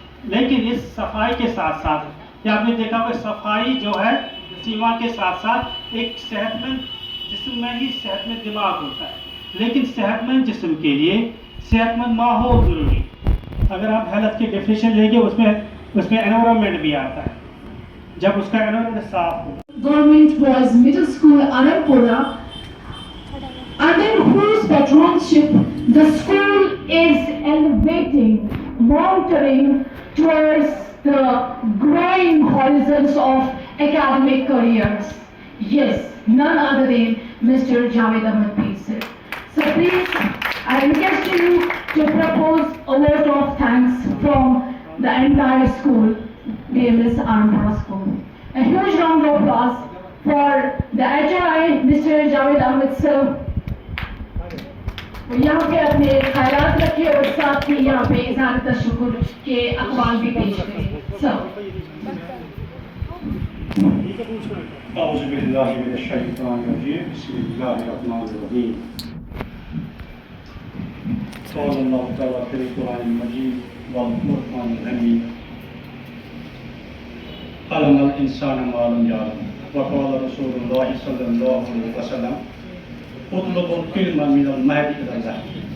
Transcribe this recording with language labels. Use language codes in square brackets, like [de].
[hi] लेकिन इस सफाई के साथ साथ कि आपने देखा होगा सफाई जो है सीमा के साथ साथ एक सेहतमंद जिस्म में ही सेहतमंद दिमाग होता है, लेकिन सेहतमंद जिस्म के लिए सेहतमंद माहौल ज़रूरी है। अगर आप हेल्थ की डेफिनेशन लेंगे उसमें एनवायरनमेंट भी आता है, जब उसका एनवायरनमेंट साफ हो। [en] Government Boys Middle School, Anarpura, under whose patronship the school is elevating, monitoring towards the growing horizons of academic careers. Yes, none other than Mr. Javed Ahmed Peer. So please, I request you to propose a vote of thanks from the entire school, dear Miss Anarpura School. A huge round of applause for the HRI, Mr. Javed Ahmed sir. [hi] यहाँ पे अपने ख्यालात रखे और साथ ही यहाँ पे इज़हार तशक्कुर के अक़वाल भी पेश करें। [en] sir [ar] أعوذ بالله من الشيطان الرجيم بسم الله الرحمن الرحيم قال الله تعالى في القرآن المجيد والقرآن الحميد علم الإنسان ما لم يعلم وقال رسول الله صلى الله عليه وسلم اطلبوا العلم من المهد إلى اللحد.